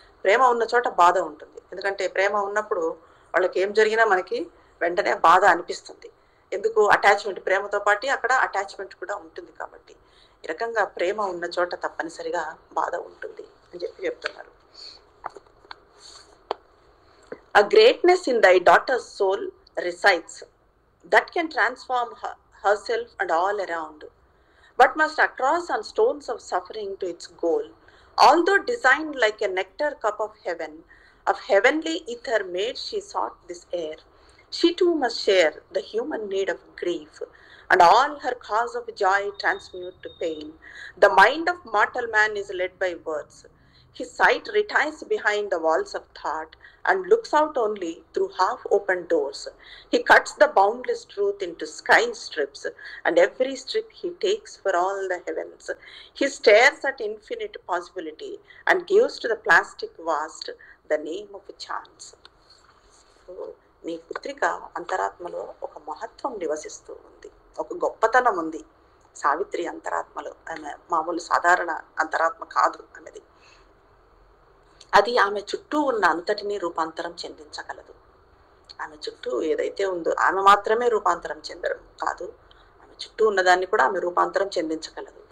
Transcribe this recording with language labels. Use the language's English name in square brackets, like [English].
[Telugu] ప్రేమ ఉన్న చోట బాధ ఉంటుంది. ఎందుకంటే ప్రేమ ఉన్నప్పుడు వాళ్ళకి ఏం జరిగినా మనకి వెంటనే బాధ అనిపిస్తుంది. ఎందుకు? అటాచ్మెంట్, ప్రేమతో పాటు అక్కడ అటాచ్మెంట్ కూడా ఉంటుంది. కాబట్టి ఈ రకంగా ప్రేమ ఉన్న చోట తప్పనిసరిగా బాధ ఉంటుంది అని చెప్తున్నారు. [English] A greatness in thy daughter's soul resides that can transform herself and all around, but must cross on stones of suffering to its goal. Although designed like a nectar cup of heaven, of heavenly ether made she sought this air. She too must share the human need of grief, and all her cause of joy transmute to pain. The mind of mortal man is led by words. His sight retires behind the walls of thought and looks out only through half-opened doors. He cuts the boundless truth into sky strips, and every strip he takes for all the heavens. He stares at infinite possibility and gives to the plastic vast the name of chance. [Telugu] నీ పుత్రిక అంతరాత్మలో ఒక మహత్వం నివసిస్తూ ఉంది, ఒక గొప్పతనం ఉంది. సావిత్రి అంతరాత్మలో, ఆమె మామూలు సాధారణ అంతరాత్మ కాదు అన్నది. అది ఆమె చుట్టూ ఉన్న అంతటినీ రూపాంతరం చెందించగలదు. ఆమె చుట్టూ ఏదైతే ఉందో ఆమె మాత్రమే రూపాంతరం చెందడం కాదు, ఆమె చుట్టూ ఉన్నదాన్ని కూడా ఆమె రూపాంతరం చెందించగలదు.